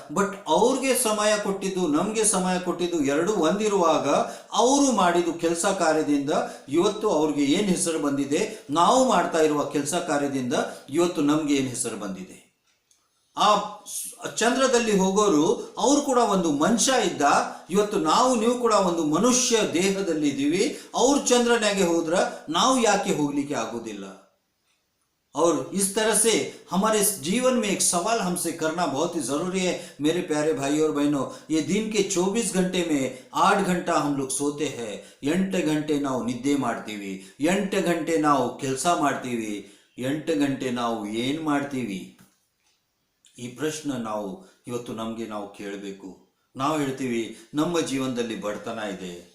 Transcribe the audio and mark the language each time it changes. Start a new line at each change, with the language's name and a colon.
Kannada: But ಅವ್ರಿಗೆ ಸಮಯ ಕೊಟ್ಟಿದ್ದು, ನಮಗೆ ಸಮಯ ಕೊಟ್ಟಿದ್ದು ಎರಡು ಒಂದಿರುವಾಗ ಅವರು ಮಾಡಿದ್ದು ಕೆಲಸ ಕಾರ್ಯದಿಂದ ಇವತ್ತು ಅವ್ರಿಗೆ ಏನು ಹೆಸರು ಬಂದಿದೆ, ನಾವು ಮಾಡ್ತಾ ಇರುವ ಕೆಲಸ ಕಾರ್ಯದಿಂದ ಇವತ್ತು ನಮ್ಗೆ ಏನು ಹೆಸರು ಬಂದಿದೆ. ಆ ಚಂದ್ರದಲ್ಲಿ ಹೋಗೋರು ಅವರು ಕೂಡ ಒಂದು ಮನುಷ್ಯ ಇದ್ದ. ಇವತ್ತು ನೀವು ಕೂಡ ಒಂದು ಮನುಷ್ಯ ದೇಹದಲ್ಲಿ ಇದ್ದೀವಿ. ಅವ್ರು ಚಂದ್ರನಾಗೆ ಹೋದ್ರ ನಾವು ಯಾಕೆ ಹೋಗ್ಲಿಕ್ಕೆ ಆಗೋದಿಲ್ಲ?
Hindi: और इस तरह से हमारे जीवन में एक सवाल हमसे करना बहुत ही जरूरी है मेरे प्यारे भाई और बहनों. ये दिन के 24 घंटे में 8 घंटा हम लोग सोते हैं, 8 घंटे
Kannada: ನಾವು ನಿದ್ದೆ ಮಾಡ್ತೀವಿ, 8 ಗಂಟೆ ನಾವು ಕೆಲಸ ಮಾಡ್ತೀವಿ, 8 ಗಂಟೆ ನಾವು ಏನು ಮಾಡ್ತೀವಿ? ಈ ಪ್ರಶ್ನೆ ನಾವು ಇವತ್ತು ನಾವು ಕೇಳಬೇಕು. ನಾವು ಹೇಳ್ತೀವಿ ನಮ್ಮ ಜೀವನದಲ್ಲಿ ಬಡತನ ಇದೆ.